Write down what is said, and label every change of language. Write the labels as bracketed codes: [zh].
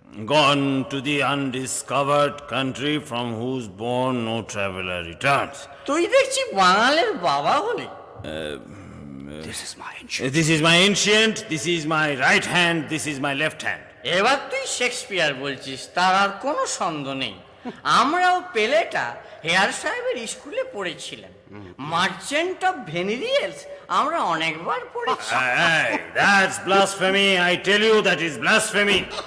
[en] Gone to the undiscovered country from whose bourne no traveler returns. [bn] তুই দেখছি বাঙালির বাবা হলি। [en] This is my ancient, this is my right hand, this is my left hand. [bn] এবার তুই Shakespeare বলছিস, তার আর কোনো সন্দেহ নেই। আমরাও পেলেটা হেয়ার সাহেবের স্কুলে পড়েছিলাম। মার্চেন্ট অফ ভেনিরিয়ালস আমরা অনেকবার পড়েছি। [en] Hey, that's blasphemy, I tell you that is blasphemy.